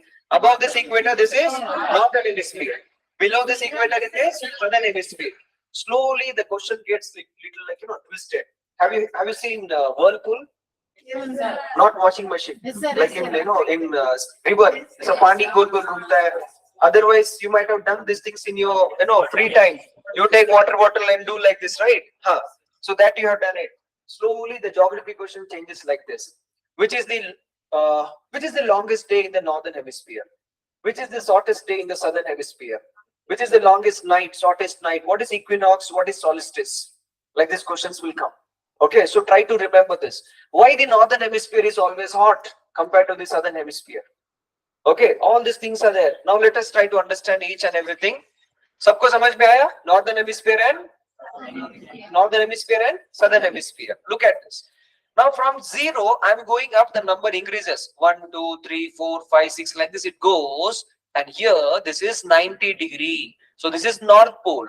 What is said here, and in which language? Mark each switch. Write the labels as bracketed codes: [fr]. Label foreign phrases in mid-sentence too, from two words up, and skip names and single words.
[en] Above this equator, this is northern hemisphere. Below this equator, it is southern hemisphere. Slowly, the question gets little twisted. Have you seen whirlpool? Not washing machine. Like in river. [hi] So पानी गोल गोल घूमता है. [en] Otherwise, you might have done these things in your free time. You take water bottle and do like this, right? Huh. So that you have done it. Slowly, the geography question changes like this. Which is the longest day in the northern hemisphere? Which is the shortest day in the southern hemisphere? Which is the longest night, shortest night? What is equinox? What is solstice? Like these questions will come. Okay, so try to remember this. Why the northern hemisphere is always hot compared to the southern hemisphere? Okay, all these things are there. Now let us try to understand each and everything. [hi] सबको समझ में आया? [en] Northern hemisphere and southern hemisphere. Look at this. Now from 0, I'm going up, the number increases. 1, 2, 3, 4, 5, 6, like this it goes. And here, this is 90 degree. So this is North Pole.